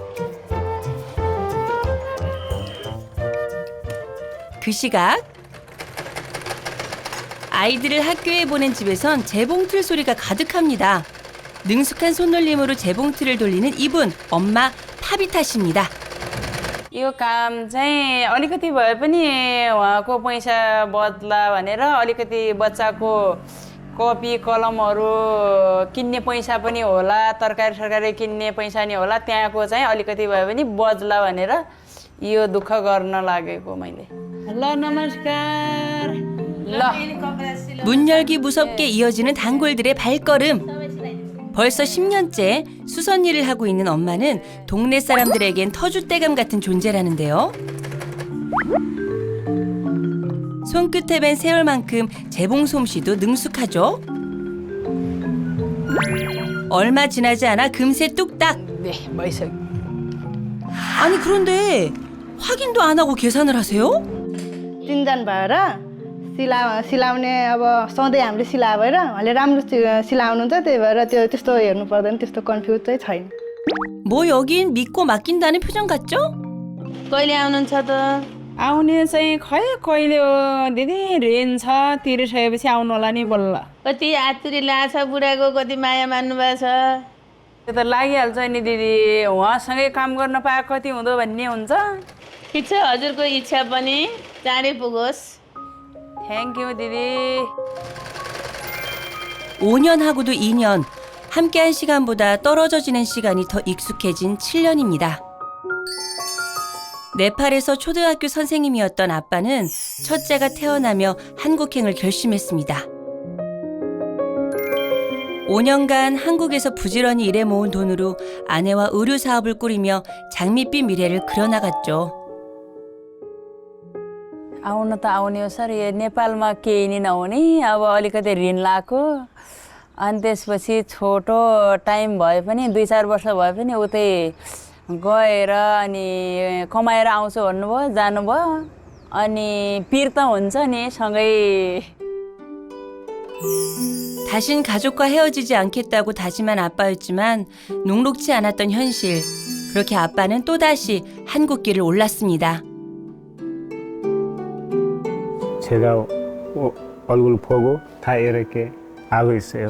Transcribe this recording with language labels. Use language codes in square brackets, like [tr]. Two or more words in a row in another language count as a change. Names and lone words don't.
[ko] 그 시각 아이들을 학교에 보낸 집에선 재봉틀 소리가 가득합니다. 능숙한 손놀림으로 재봉틀을 돌리는 이분, 엄마 파비타 씨입니다. [ne] यो काम चाहिँ अलिकति भए पनि उहाँको पैसा बद्ला भनेर अलिकति बच्चाको कपी कलमहरू किन्ने पैसा पनि होला तरकारी सरकारी किन्ने पैसा नि होला त्यहाँको चाहिँ अलिकति भए पनि बज्ला भनेर यो दुःख गर्न लागेको मैले ल नमस्कार ल [ko] 문 열기 무섭게 이어지는 단골들의 발걸음. 벌써 10년째 수선 일을 하고 있는 엄마는 동네 사람들에겐 터줏대감 같은 존재라는데요. 손끝에 밴 세월만큼 재봉 솜씨도 능숙하죠. 얼마 지나지 않아 금세 뚝딱. [ne] 네 भइसक्यो [ko] 아니 그런데 확인도 안 하고 계산을 하세요? [ne] तिनजना भएर सिलाउने अब सधैँ हामीले सिलाए भएर उहाँले राम्रो सिलाउनुहुन्छ त्यही भएर त्यस्तो हेर्नु पर्दैन त्यस्तो कन्फ्युज चाहिँ छैन [ko] 뭐 여긴 믿고 맡긴다는 표정 같죠? [ne] कहिले आउनुहुन्छ त आउने चाहिँ खै कहिले हो दिदी रेन छ तिरिसकेपछि आउनु होला नि बल्ल कति आतुरी लाछ बुढाको कति माया मान्नु भएको छ त्यो त लागिहाल्छ नि दिदी उहाँसँगै काम गर्न पाए कति हुँदो भन्ने हुन्छ ठिक छ हजुरको इच्छा पनि चाँडै पुगोस् [en] thank you दिदी [ko] 5년 하고도 2년. 함께한 시간보다 떨어져 지낸 시간이 더 익숙해진 7년입니다. 네팔에서 초등학교 선생님이었던 아빠는 첫째가 태어나며 한국행을 결심했습니다. 5년간 한국에서 부지런히 일해 모은 돈으로 아내와 의류 사업을 꾸리며 장밋빛 미래를 그려나갔죠. [ne] आउन त आउने हो सर यो नेपालमा केही नि नहुने अब अलिकति ऋण लाएको अनि त्यसपछि छोटो टाइम भए पनि 2-4 वर्ष भए पनि उतै गएर अनि कमाएर आउँछु भन्नुभयो जानुभयो अनि पिर त हुन्छ नि सँगै [ko] 다신 가족과 헤어지지 않겠다고 다짐한 아빠였지만 녹록지 않았던 현실. 그렇게 아빠는 또다시 한국길을 올랐습니다. 제가 얼굴 보고 다 이렇게 하고 있어요.